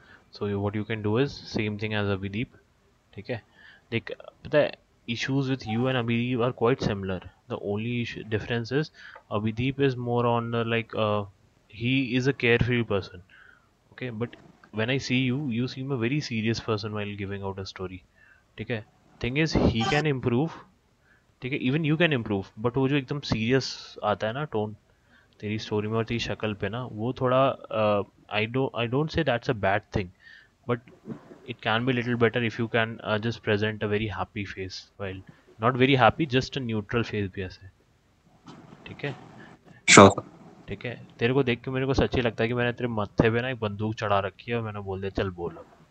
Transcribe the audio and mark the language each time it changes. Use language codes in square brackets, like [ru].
[en] So what you can do is same thing as Abhideep. [hi] ठीक है देख पता है [en] issues with you and Abhideep are quite similar. The only difference is Abhideep is more on the like he is a carefree person. Okay, but when I see you, you seem a very serious person while giving out a story. [hi] ठीक है [en] thing is he can improve. [hi] ठीक है [en] even you can improve but [hi] वो जो एकदम serious आता है ना tone तेरी स्टोरी में और तेरी शक्ल पे ना वो थोड़ा [en] I don't say that's a bad thing but it can be a little better if you can just present a very happy face, while not very happy, just a neutral face [hi] भी ऐसे. ठीक है. [en] Sure, sir. [hi] ठीक है. तेरे को देख के मेरे को सच्ची लगता है कि मैंने तेरे मत्थे पे ना एक बंदूक चढ़ा रखी है और मैंने बोल दिया चल बोल अब.